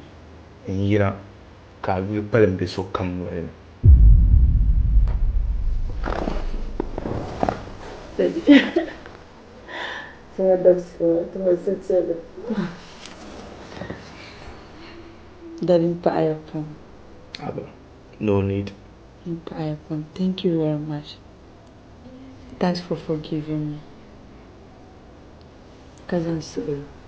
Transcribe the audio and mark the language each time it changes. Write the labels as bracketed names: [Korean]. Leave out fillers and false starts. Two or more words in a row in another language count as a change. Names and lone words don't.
[Dagbani] n yina ka a yuli kpalim be sokam noli ni [English] Daddy Paya Pam. No need. Paya Pam. Thank you very much. Thanks for forgiving me. Because I'm sorry.